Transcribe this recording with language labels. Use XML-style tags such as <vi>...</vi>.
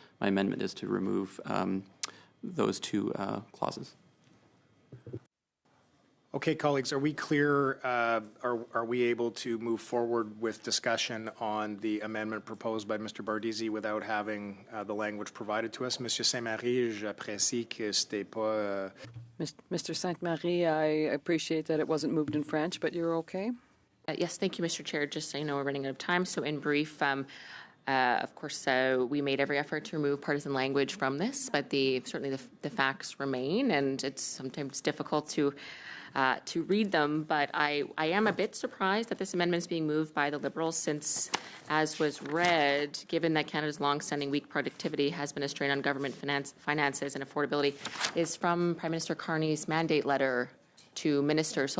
<en>My amendment is to remove those two clauses. Okay, colleagues, are we clear? Are we able to move forward with discussion on the amendment proposed by Mr. Bardisi without having the language provided to us?</en> <fr>Monsieur Saint-Marie, j'apprécie que c'était pas...</fr> <en>Mr. Sainte-Marie, I appreciate that it wasn't moved in French, but you're okay? Yes, thank you, Mr. Chair. Just so you know, we're running out of time. So in brief, of course, we made every effort to remove partisan language from this, but certainly the facts remain, and it's sometimes difficult to read them, but I am a bit surprised that this amendment is being moved by the Liberals since, as was read, given that Canada's long-standing weak productivity has been a strain on government finances and affordability, is from Prime Minister Carney's mandate letter to ministers.</en>